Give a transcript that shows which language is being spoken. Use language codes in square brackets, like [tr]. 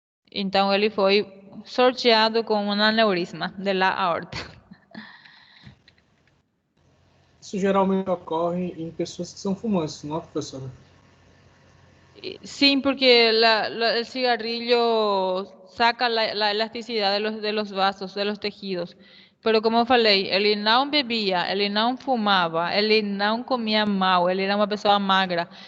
[pt] Então, ele foi sorteado com um aneurisma de la aorta. Isso geralmente ocorre em pessoas que são fumantes, não, professora? [es] Sí, porque el cigarrillo saca la elasticidad de los vasos, de los tejidos. [pt] Pero como falei, ele não bebia, ele não fumava, ele não comia mal, ele era uma pessoa magra.